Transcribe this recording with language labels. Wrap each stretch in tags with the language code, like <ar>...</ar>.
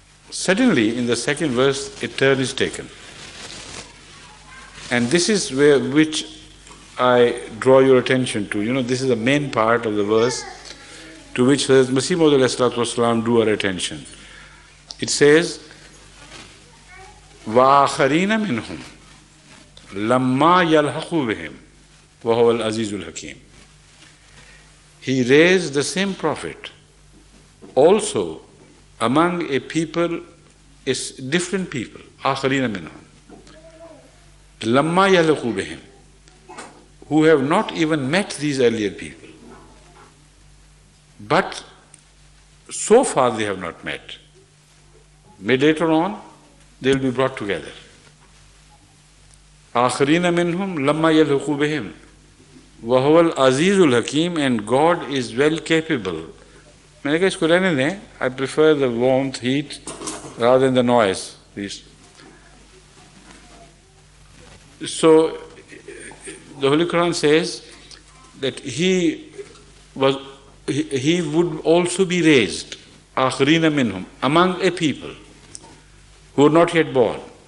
<en>Suddenly, in the second verse, a turn is taken. And this is which I draw your attention to. This is the main part of the verse to which Hazrat Masih Maud drew our attention. It says,</en> <ar>وَآخَرِينَ مِنْهُمْ لَمَّا يَلْحَقُوا بِهِمْ وَهُوَ الْعَزِيزُ الْحَكِيمُ.</ar> <en>He raised the same prophet also among a people, is different people,</en> <ar>آخَرِينَ مِنْهُمْ لَمَّا يَلْحَقُوا بِهِمْ,</ar> <en>who have not even met these earlier people. But so far they have not met. Later on, they will be brought together.</en> <ar>آخَرِينَ مِنْهُمْ لَمَّا يَلْحَقُوا بِهِمْ وَهُوَ الْعَزِيزُ الْحَكِيمُ,</ar> <en>and God is well capable. I prefer the warmth, heat, rather than the noise, please. So, the Holy Quran says that he would also be raised,</en> <ar>آخَرِينَ مِنْهُمْ,</ar> <en>among a people who are not yet born.</en>